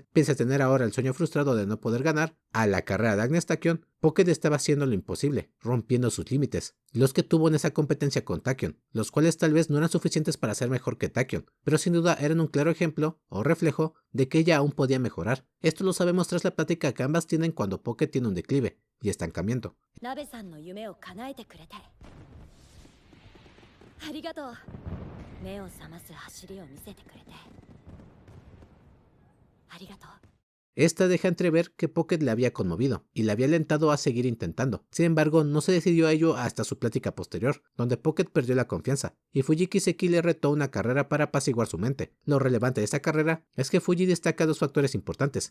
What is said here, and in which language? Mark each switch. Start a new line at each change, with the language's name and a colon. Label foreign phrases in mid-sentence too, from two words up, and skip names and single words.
Spanish: Pese a tener ahora el sueño frustrado de no poder ganar a la carrera de Agnes Tachyon, Pocket estaba haciendo lo imposible, rompiendo sus límites, los que tuvo en esa competencia con Tachyon, los cuales tal vez no eran suficientes para ser mejor que Tachyon, pero sin duda eran un claro ejemplo o reflejo de que ella aún podía mejorar. Esto lo sabemos tras la plática que ambas tienen cuando Pocket tiene un declive y estancamiento.
Japanese: ナベさんの夢を叶えてくれてありがとう。目を覚ます走りを見せてくれてありがとう。
Spanish: Esta deja entrever que Pocket le había conmovido y le había alentado a seguir intentando. Sin embargo, no se decidió a ello hasta su plática posterior, donde Pocket perdió la confianza, y Fujiki Seki le retó una carrera para apaciguar su mente. Lo relevante de esta carrera es que Fuji destaca dos factores importantes.